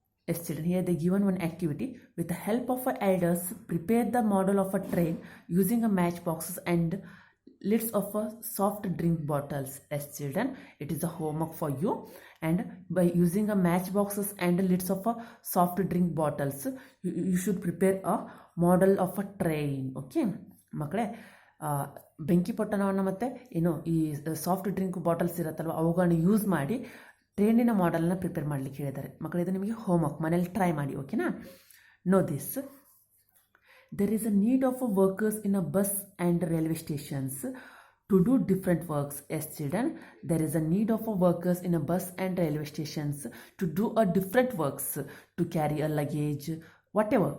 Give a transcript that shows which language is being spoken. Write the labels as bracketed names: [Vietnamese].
[English] Yes, children, here they given one activity. With the help of elders, prepare the model of a train using a matchboxes and lids of a soft drink bottles. Yes, children, it is a homework for you. And by using a matchboxes and lids of a soft drink bottles, you should prepare a model of a train. [Kannada] Okay, ಮಕ್ಕಳೇ ಬೆಂಕಿ ಪೊಟ್ಟಣವನ್ನು ಮತ್ತು ಏನು ಈ soft drink bottles ಇರುತ್ತಲ್ವ ಅವುಗಳನ್ನ use ಮಾಡಿ ಟ್ರೈನಿನ ಮಾಡೆಲ್ನ prepare ಮಾಡಲಿಕ್ಕೆ ಹೇಳಿದ್ದಾರೆ. ಮಕ್ಕಳು ಇದು ನಿಮಗೆ ಹೋಮ್ವರ್ಕ್, ಮನೇಲಿ ಟ್ರೈ ಮಾಡಿ. ಓಕೆನಾ? No this. [English] There is a need of workers in a bus and railway stations to do different works. Yes, children, there is a need of workers in a bus and railway stations to do a different works, to carry a luggage, whatever.